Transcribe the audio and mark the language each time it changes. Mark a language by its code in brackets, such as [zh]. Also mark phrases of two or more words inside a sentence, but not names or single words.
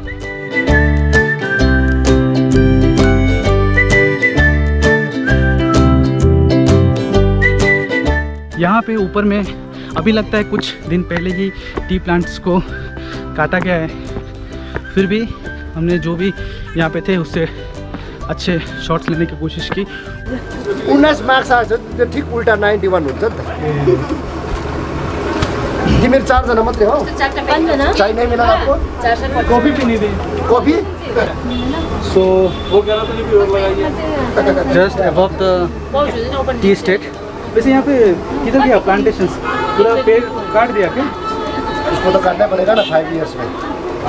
[hi] यहाँ पे ऊपर में अभी लगता है कुछ दिन पहले ही [en] tea plants [hi] को काटा गया है, फिर भी हमने जो भी यहाँ पे थे उससे अच्छे शॉट्स लेने की कोशिश की. [ne] 19 मार्क्स आएछ त्यो ठिक उल्टा 91 हुन्छ नि त. तिमीहरू 4 जना मात्रै हो? [hi] चाय नहीं मिला आपको? कॉफ़ी पीनी थी. कॉफी? [en] so just above the tea state. [hi] वैसे यहाँ पे किधर गया प्लांटेशंस, पूरा पेड़ काट दिया क्या? इसको तो काटना पड़ेगा ना 5 इयर्स में.